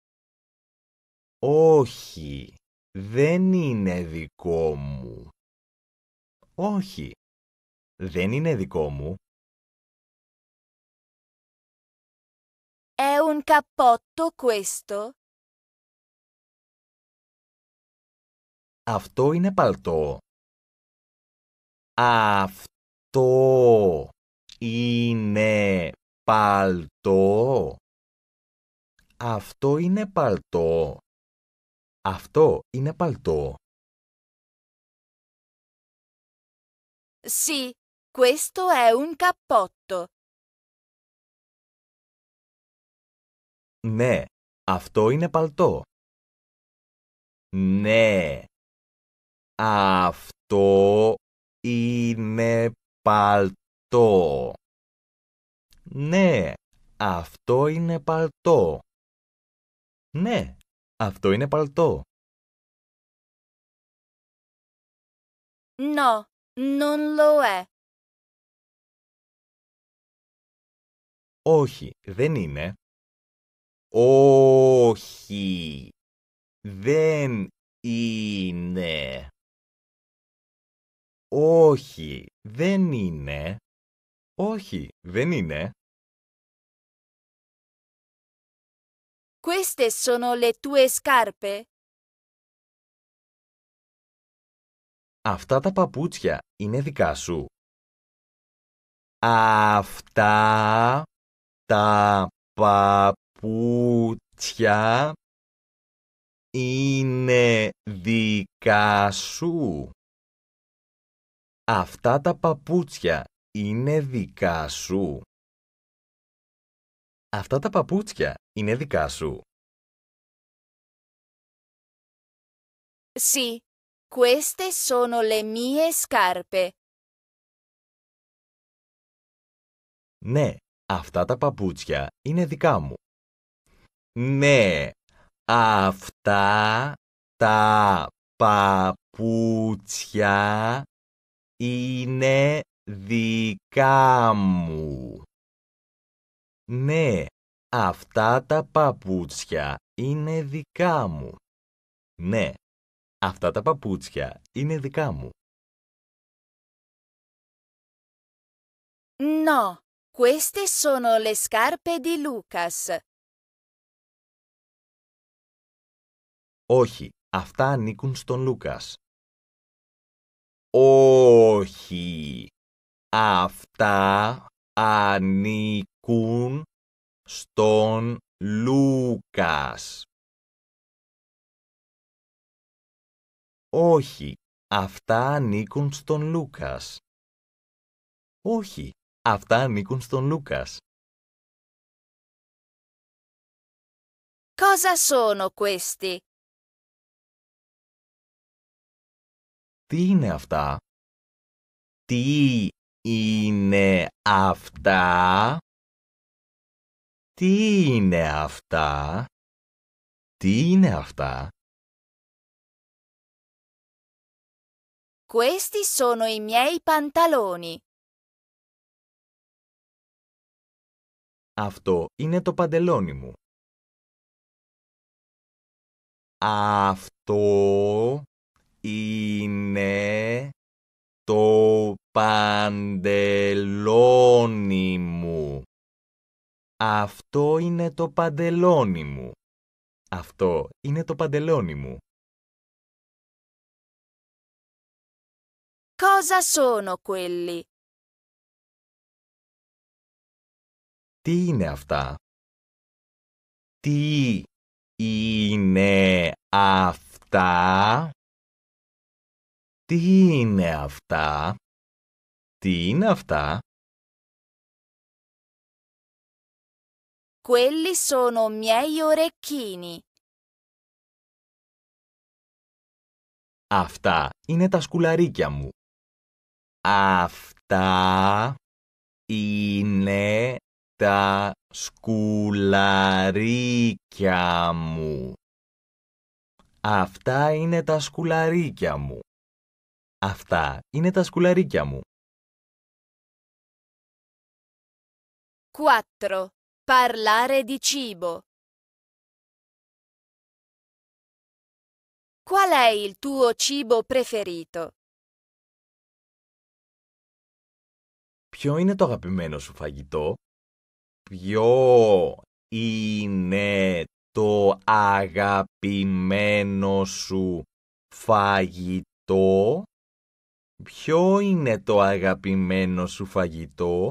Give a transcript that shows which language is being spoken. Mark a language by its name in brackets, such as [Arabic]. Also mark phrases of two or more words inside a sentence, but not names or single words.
[Greek] Όχι, δεν είναι δικό μου. Όχι, δεν είναι δικό μου. [Italian] È un cappotto questo? [Greek] Αυτό είναι παλτό. Αυτό είναι παλτό. Αυτό είναι παλτό. Αυτό είναι παλτό. [Italian] Sì, questo è un cappotto. [Greek] Ναι, αυτό είναι παλτό. Ναι, αυτό είναι παλτό. Ναι, αυτό είναι παλτό. Ναι, αυτό είναι παλτό. [Italian] No, non lo è. [Greek] Όχι, δεν είναι. Όχι, δεν είναι. Όχι, δεν είναι. Όχι, δεν είναι. [Italian] Queste sono le tue scarpe? [Greek] Αυτά τα παπούτσια είναι δικά σου. Αυτά τα παπούτσια είναι δικά σου. Αυτά τα παπούτσια είναι δικά σου. Αυτά τα παπούτσια είναι δικά σου. [Italian] Sì, queste sono le mie scarpe. [Greek] Ναι, αυτά τα παπούτσια είναι δικά μου. Ναι, αυτά τα παπούτσια είναι δικά μου. Ναι, αυτά τα παπούτσια είναι δικά μου. Ναι, αυτά τα παπούτσια είναι δικά μου. [Italian] No, queste sono le scarpe di Lucas. [Greek] Όχι, αυτά ανήκουν στον Λούκας. Όχι, αυτά ανήκουν στον Λούκας. Όχι, αυτά ανήκουν στον Λούκας. Όχι, αυτά ανήκουν στον Λούκας. [Italian] Cosa sono questi? [Greek] Τι είναι αυτά? Τι είναι αυτά? Τι είναι αυτά? Τι είναι αυτά? [Italian] Questi sono i miei pantaloni. [Greek] Αυτό είναι το παντελόνι μου. Αυτό είναι το παντελόνι μου. Αυτό είναι το παντελόνι μου. Αυτό είναι το παντελόνι μου. [Italian] Cosa sono quelli? [Greek] Τι είναι αυτά? Τι είναι αυτά? Τι είναι αυτά? Τι είναι αυτά? [Italian] Quelli sono miei orecchini. [Greek] Αυτά είναι τα σκουλαρίκια μου. Αυτά είναι τα σκουλαρίκια μου. Αυτά είναι τα σκουλαρίκια μου. Αυτά είναι τα σκουλαρίκια μου. 4. [Italian] Parlare di cibo. Qual è il tuo cibo preferito? [Greek] Ποιο είναι το αγαπημένο σου φαγητό? Ποιο είναι το αγαπημένο σου φαγητό? Ποιο είναι το αγαπημένο σου φαγητό?